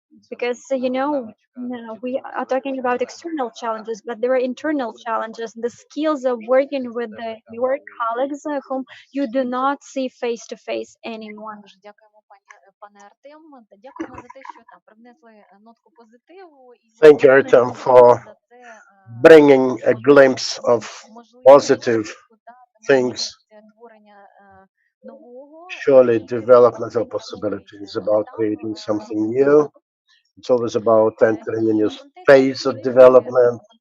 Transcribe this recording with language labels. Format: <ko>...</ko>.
<en>Because, we are talking about external challenges, but there are internal challenges. The skills of working with your colleagues whom you do not see face to face anymore.</en> <uk>Дуже дякуємо, пане Артем. Дякуємо за те, що привнесли нотку позитиву і</uk> <en>Thank you, Artem, for</en> <uk>за це</uk> <en>bringing a glimpse of positive things.</en> <uk>творення нового.</uk> <en>Surely, developmental possibility is about creating something new. It's always about entering a new phase of development.</en>